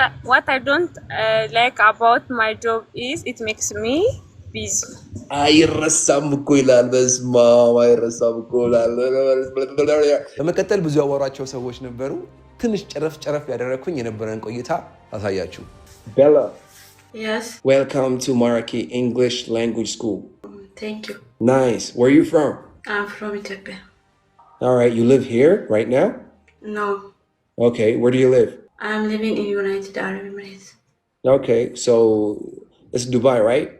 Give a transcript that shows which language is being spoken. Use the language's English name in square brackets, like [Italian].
[English] What I don't like about my job is it makes me busy. [Amharic] አይረሳም እኮ ይላል። በስመ አብ አይረሳም እኮ ይላል። በመቀጠል ብዙ ያወሯቸው ሰዎች ነበሩ። ትንሽ ጨረፍ ያደረኩኝ የነበረን ቆይታ አሳያችሁ። Bella. [English] Yes. Welcome to Maraki English Language School. Thank you. Nice. Where are you from? I'm from Ethiopia. All right. You live here right now? No. Okay. Where do you live? I'm living in United Arab Emirates. Okay. So it's Dubai, right?